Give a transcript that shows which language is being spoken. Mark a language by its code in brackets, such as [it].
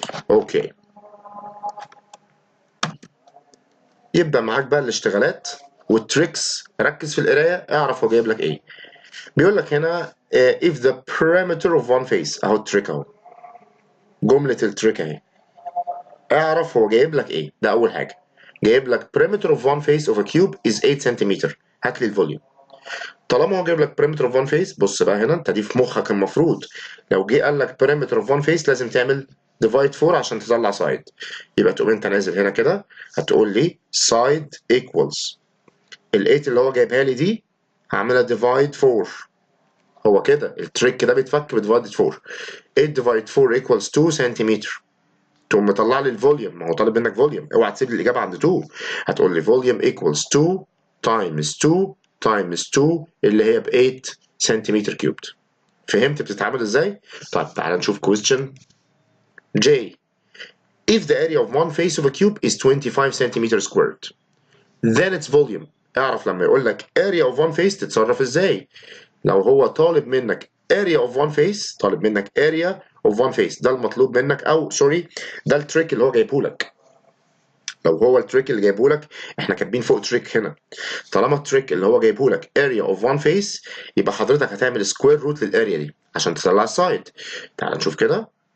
[ar] اوكي يبدأ معاك بقى الاشتغالات والتريكس. ركز في القراية، اعرف هو جايب لك ايه. بيقول لك هنا [en] if the perimeter of one face، [ar] اهو التريك اهو، جملة التريك اهي. اعرف هو جايب لك ايه. ده اول حاجة، جايب لك [en] perimeter of one face of a cube is 8 [ar] سنتيمتر. هات لي الفوليوم. طالما هو جايب لك [en] perimeter of one face، [ar] بص بقى هنا انت دي في مخك المفروض لو جه قال لك perimeter of one face لازم تعمل [en] divide 4 [ar] عشان تطلع side. يبقى تقوم انت نازل هنا كده هتقول لي [en] side equals [ar] ال 8 اللي هو جايبها لي دي هعملها divide 4. هو كده التريك كده بيتفك بديفايد 4. [en] 8 divide 4 equals 2 centimetre. [ar] تقوم مطلع لي الفوليوم، ما هو طالب منك فوليوم، اوعى تسيب لي الاجابه عند 2. هتقول لي فوليوم [en] equals 2 times 2 times 2 [ar] اللي هي ب 8 سنتيمتر كيوبد. فهمت بتتعامل ازاي؟ طيب تعالى نشوف question J. [en] If the area of one face of a cube is 25 centimeters squared then its volume. [ar] اعرف لما يقول لك [en] area of one face [ar] تتصرف ازاي. لو هو طالب منك area of one face، طالب منك area of one face، ده المطلوب منك، او سوري ده التريك اللي هو جايبه لك. لو هو التريك اللي جايبه لك، احنا كاتبين فوق تريك هنا، طالما التريك اللي هو جايبه لك [en] area of one face، [ar] يبقى حضرتك هتعمل سكوير روت للاريا دي عشان تطلع السايد. تعال نشوف كده.